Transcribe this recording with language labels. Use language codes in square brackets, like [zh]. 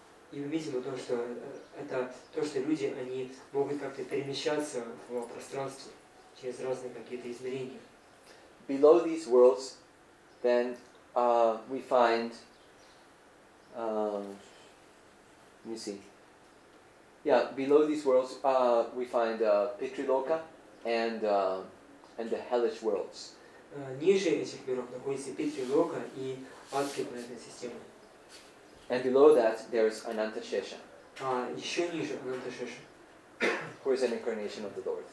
[ru] И мы видим то, что это то, что люди, они могут как-то перемещаться в пространстве через разные какие-то измерения. [en] Below these worlds, then we find, let me see. Yeah, below these worlds we find Pitriloka and the hellish worlds. [ru] Ниже этих миров находится Питрилока и адская планетная система. [en] And below that there's Anantashesha, [ru] Еще ниже Ананташеша, [en] who is an incarnation of the Lord.